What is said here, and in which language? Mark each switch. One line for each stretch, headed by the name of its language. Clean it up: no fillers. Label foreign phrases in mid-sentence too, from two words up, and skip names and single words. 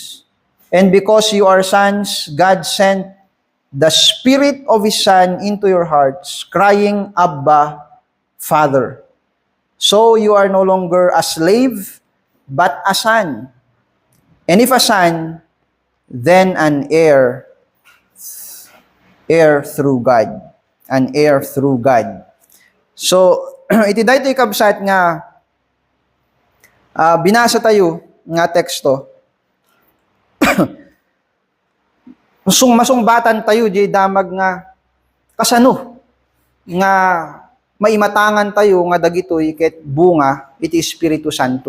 English: And because you are sons, God sent the Spirit of His Son into your hearts, crying, Abba, Father. So you are no longer a slave, but a son. And if a son, then an heir through God. An heir through God. So,
Iloko: iti daytoy kabsat nga binasa tayo nga teksto. Masung-batan tayo di damag nga kasano nga maimatangan tayo nga dagitoy ket bunga iti Espiritu Santo.